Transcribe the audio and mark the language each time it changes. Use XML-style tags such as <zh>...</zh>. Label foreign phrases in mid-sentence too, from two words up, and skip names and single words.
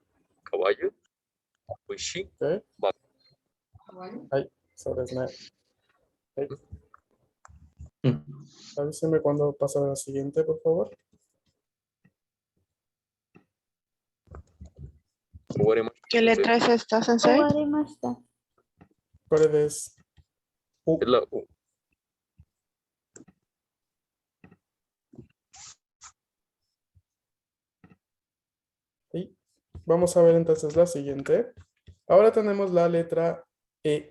<es>caballo. Uishi, ok. vaca. Ahí, sobre Snap. Ok. Avísenme cuando pasa a la siguiente, por favor.</es> <ja>Warimashita,</ja> <es>¿Qué sensei. letra es esta, Sensei?</es> <ja>終わりました。</ja> <es>¿Cuál es U? Es la U. Y vamos a ver entonces la siguiente. Ahora tenemos la letra E.</es>